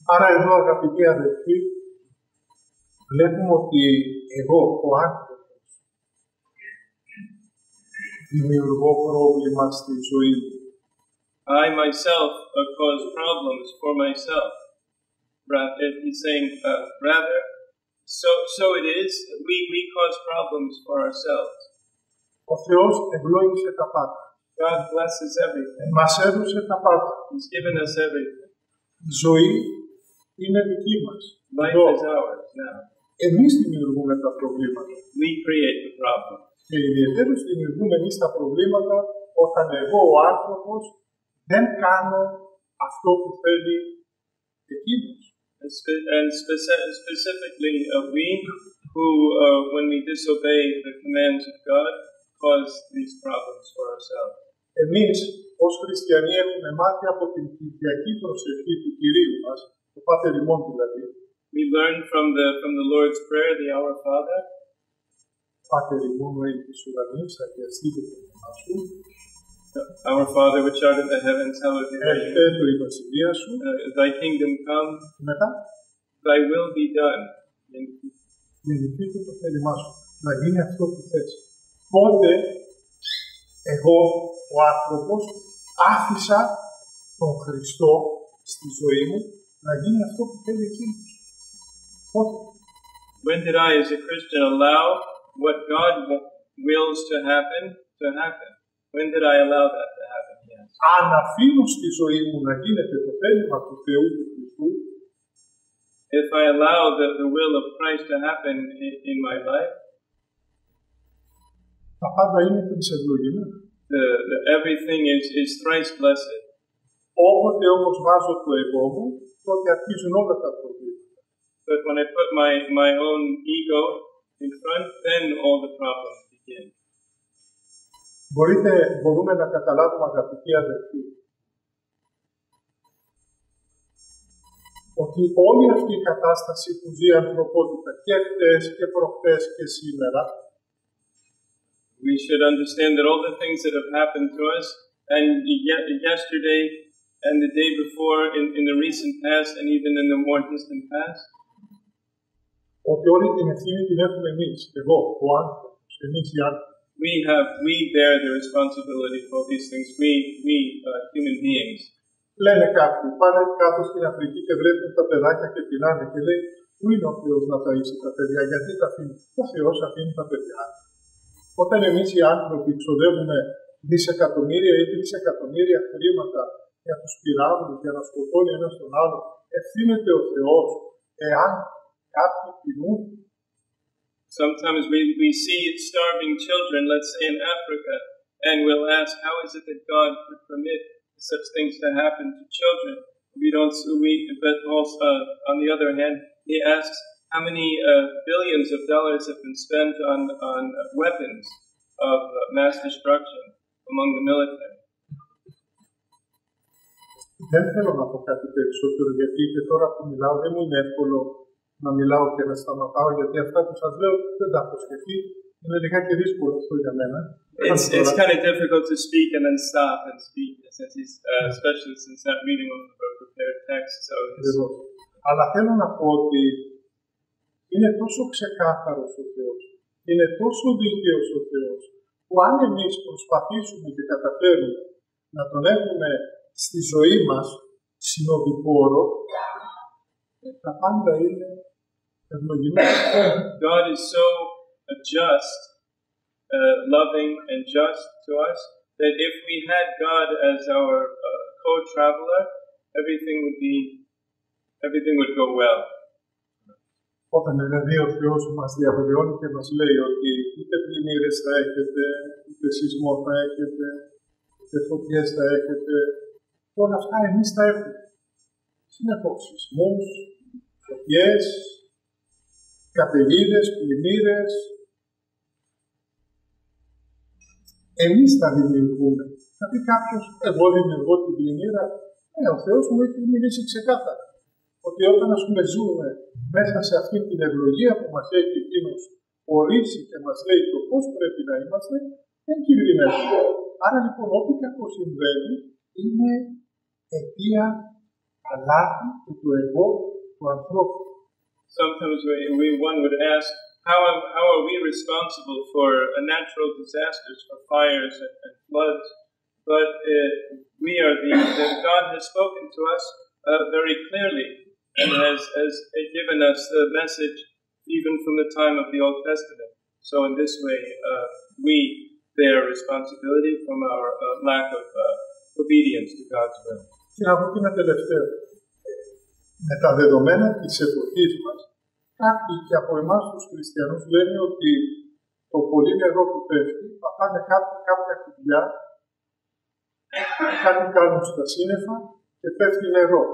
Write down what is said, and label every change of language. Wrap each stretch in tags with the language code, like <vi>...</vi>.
<el>Άρα εδώ, αγαπητοί αδελφοί, βλέπουμε ότι εγώ, ο άνθρωπος, δημιουργώ πρόβλημα στη ζωή μου.</el> <en>I myself cause problems for myself. He's saying, rather, so it is, we cause problems for ourselves.</en> <el>Ο Θεός ευλόγησε τα πάντα.</el> <en>God blesses everything.</en> <el>Μας έδωσε τα πάντα.</el> <en>He's given us everything.</en> <el>Η ζωή είναι δική μας.</el> <en>Life is ours now.</en> <el>Εμείς δημιουργούμε τα προβλήματα.</el> <en>We create the problem.</en> <el>Και ιδιαίτερως δημιουργούμε εμείς τα προβλήματα όταν εγώ ο άνθρωπος δεν κάνω αυτό που θέλει εκείνος.</el> <en>And specifically we who, when we disobey the commands of God, cause these problems for ourselves.</en> <el>Εμείς ως χριστιανοί έχουμε μάθει από την Κυριακή προσευχή του Κυρίου μας, το Πάτερ ημών δηλαδή.</el> <en>We learn from the Lord's Prayer, the Our Father.</en> <el>Πάτερ ημών ο εν της ουρανής, αγιαστείτε το όνομά σου.</el> <en>Our Father which art in the heavens, hallowed be thy name.</en> <el>Έρχεται η βασιλεία σου.</el> <en>Thy kingdom come.</en> <el>Μετά.</el> <en>Thy will be done.</en> <el>Γεννηθείτε το θέλημά σου. Να γίνει αυτό που θες. Πότε εγώ, ο άνθρωπος, άφησα τον Χριστό στη ζωή μου να γίνει αυτό που θέλει εκείνος. Πότε.</el> <en>When did I, as a Christian, allow what God wills to happen? When did I allow that to happen? Yes.</en> <el>Αν αφήνω στη ζωή μου να γίνεται το θέλημα του Θεού του Χριστού,</el> <en>if I allow the will of Christ to happen in my life,</en> <el>τα πάντα είναι τρισευλογημένα.</el> <en>Everything is thrice blessed.</en> <el>Όποτε όμως βάζω το εγώ μου, τότε αρχίζουν όλα τα προβλήματα.</el> <en>But when I put my own ego in front, then all the problems begin.</en> <el>Μπορούμε να καταλάβουμε, αγαπητοί αδελφοί, ότι όλη αυτή η κατάσταση που ζει η ανθρωπότητα και χτες και προχτές και σήμερα,</el> <en>we should understand that all the things that have happened to us, and yesterday and the day before, in the recent past and even in the more distant past,</en> <el>ότι όλη την ευθύνη την έχουμε εμείς, εγώ, ο άνθρωπος, εμείς οι άνθρωποι.</el> <en>We bear the responsibility for all these things. We human beings.</en> <el>Λένε κάποιοι, πάνε κάτω στην Αφρική και βλέπουν τα παιδάκια και πεινάνε και λέει, πού είναι ο Θεός να ταΐσει τα παιδιά, γιατί τα αφήνει. Ο Θεός αφήνει τα παιδιά. Όταν εμείς οι άνθρωποι ξοδεύουμε δισεκατομμύρια ή τρισεκατομμύρια χρήματα για τους πυράβλους, για να σκοτώνει ένας τον άλλο, ευθύνεται ο Θεός εάν κάποιοι πεινούν.</el> <en>Sometimes we see starving children, let's say in Africa, and we'll ask, how is it that God could permit such things to happen to children? But also, on the other hand, he asks, how many billions of dollars have been spent on weapons of mass destruction among the military?</en> <el>Δεν θέλω να πω κάτι περισσότερο, γιατί και τώρα που μιλάω δεν μου είναι εύκολο να μιλάω και να σταματάω, γιατί αυτά που σας λέω δεν τα έχω σκεφτεί. Είναι λιγάκι δύσκολο αυτό για μένα.</el> <en>It's kind of difficult to speak and then stop and speak, especially since not reading a prepared text.</en> <el>Αλλά θέλω να πω ότι είναι τόσο ξεκάθαρος ο Θεός, είναι τόσο δίκαιος ο Θεός, που αν εμείς προσπαθήσουμε και καταφέρουμε να τον έχουμε στη ζωή μας συνοδοιπόρο, τα πάντα είναι ευλογημένα.</el> <en>God is so just, loving and just to us, that if we had God as our co-traveler, everything would go well.</en> <el>Όταν δηλαδή ο Θεός μας διαβεβαιώνει και μας λέει ότι ούτε πλημμύρες θα έχετε, ούτε σεισμό θα έχετε, ούτε φωτιές θα έχετε, όλα αυτά εμείς θα έχουμε. Συνεχώς, σεισμούς, φωτιές, καταιγίδες, πλημμύρες. εμείς τα δημιουργούμε. Θα πει κάποιος, εγώ δημιουργώ την πλημμύρα. Ο Θεός μου έχει μιλήσει ξεκάθαρα. Ότι όταν ας πούμε ζούμε μέσα σε αυτή την ευλογία που μας έχει εκείνος ορίσει και μας λέει το πώς πρέπει να είμαστε, δεν κινδυνεύουμε. Άρα λοιπόν ό,τι κακό συμβαίνει είναι αιτία αλάθη και του εγώ του ανθρώπου.</el> <en>Sometimes one would ask, how are we responsible for natural disasters, for fires and floods? But God has spoken to us very clearly and has given us the message even from the time of the Old Testament. So in this way, we bear responsibility from our lack of obedience to God's will.</en> <el>Και να πω και ένα τελευταίο. Με τα δεδομένα της εποχής μας, κάποιοι και από εμάς τους χριστιανούς λένε ότι το πολύ νερό που πέφτει, θα πάνε κάποια κουμπιά, κάτι κάνουν στα σύννεφα και πέφτει νερό.</el>